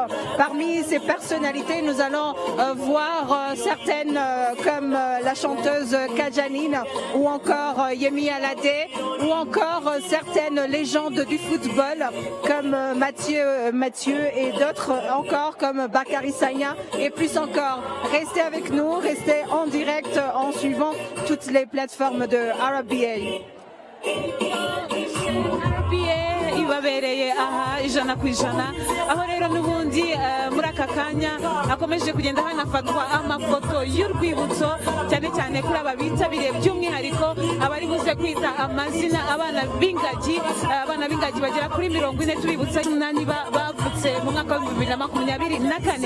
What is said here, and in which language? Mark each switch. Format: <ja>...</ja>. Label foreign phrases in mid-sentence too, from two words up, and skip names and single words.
<fr>Parmi ces personnalités, nous allons voir certaines comme la chanteuse Kajanine ou encore Yemi Alade ou encore certaines légendes du football comme Mathieu et d'autres encore comme Bakary Sagna et plus encore. Restez avec nous, restez en direct en suivant toutes les plateformes de RBA.</fr> <rw>ibabereye aha ijana ku ijana, aho rero n'ubundi muri aka kanya akomeje kugenda hanafatwa amafoto y'urwibutso cyane cyane kuri aba bitabiriye by'umwihariko abari buze kwita amazina abana b'ingagi bagera kuri 40 tubibutsa 8 bavutse mu mwaka wa 2024.</rw>